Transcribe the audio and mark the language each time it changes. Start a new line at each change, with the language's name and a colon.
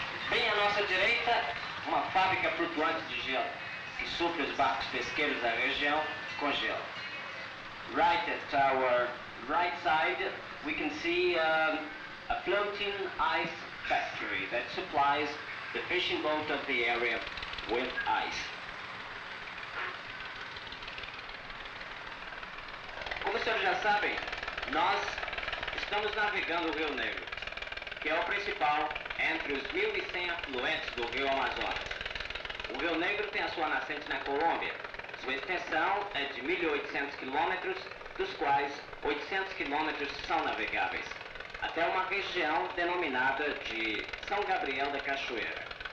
Portuguese: Bem à nossa direita, uma fábrica flutuante de gelo, que supre os barcos pesqueiros da região com gelo.
English: Right at our right side, we can see a floating ice factory that supplies the fishing boat of the area with ice.
Portuguese: Como os senhores já sabem, nós estamos navegando o Rio Negro, que é o principal entre os 1.100 afluentes do Rio Amazonas. O Rio Negro tem a sua nascente na Colômbia. Sua extensão é de 1.800 quilômetros, dos quais 800 quilômetros são navegáveis, até uma região denominada de São Gabriel da Cachoeira.